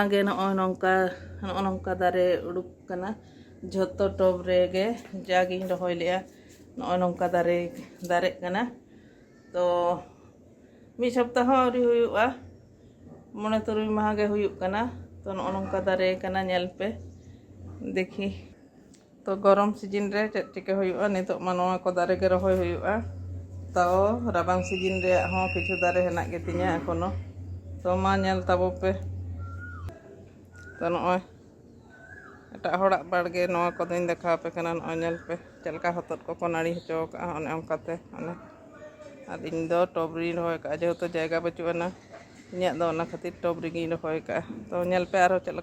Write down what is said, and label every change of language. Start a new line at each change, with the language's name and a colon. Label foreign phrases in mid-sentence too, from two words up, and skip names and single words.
Santali: गे नय नोंका दारे उडुक कना जतो टॉप रे गे जागी रहोय ले नय नोंका दारे कना तो मी सप्ताह आउरी हुयुआ मने तुरुई माह गे हुयुक कना तो नोंका दारे कना नेल पे देखी तो गरम सीजन रे चिके हुयुआ नितो मनवा को दारे गे रहोय हुयुआ तो राबांग सीजन रे हो किछु दारे हेना गे तिया एखोनो तो मा नेल ताबो पे तो नय एटा होड़ा बाड़गे नवा को दिन देखा पे कना नय नेल पे चलका हतत को नाड़ी हचो का ओने ओंकाते ओने आर इन दो टोबरी रहोय का जेहेतु जायगा बचुआना इन्या दो ओना खातिर टोबरी गी रहोय का तो नेल पे आरो चल